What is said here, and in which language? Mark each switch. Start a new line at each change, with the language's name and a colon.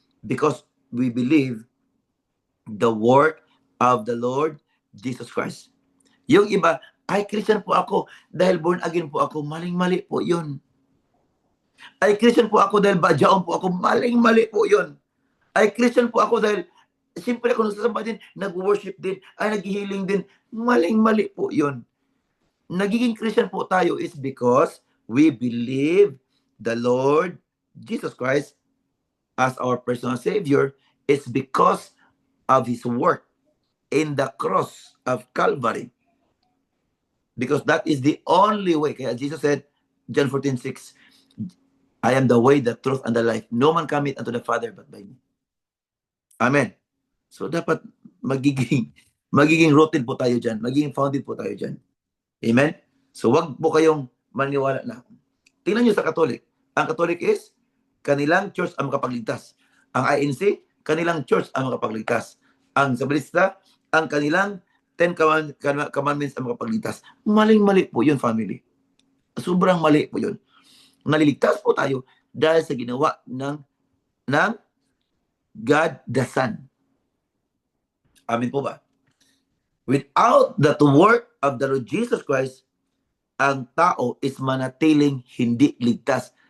English: Because we believe the word of the Lord Jesus Christ.
Filipino: Yung iba, ay Christian po ako dahil born again po ako. Maling-mali po yun. Ay Christian po ako dahil badyaon po ako. Maling-mali po yun. Ay Christian po ako dahil siyempre ako nagsasamba din, nag-worship din, ay nag-healing din. Maling-mali po yun. Nagiging Christian po tayo
English: is because we believe the Lord Jesus Christ as our personal Savior. It's because of His work in the cross of Calvary. Because that is the only way. Kaya Jesus said, John 14:6, I am the way, the truth, and the life. No man cometh unto the Father but by me.
Filipino: Amen. So dapat magiging rooted po tayo dyan. Magiging founded po tayo dyan. Amen? So wag po kayong maniwala na. Tingnan nyo sa Catholic. Ang Catholic is, kanilang church ang makapagligtas. Ang INC, kanilang church ang makapagligtas. Ang Sabalista, ang kanilang 10 commandments ang makapagligtas. Maling-mali po yun, family. Sobrang mali po yun. Naliligtas po tayo dahil sa ginawa ng God the Son. Amin po ba?
English: Without that work of the Lord Jesus Christ,
Filipino: ang tao is manatiling hindi ligtas.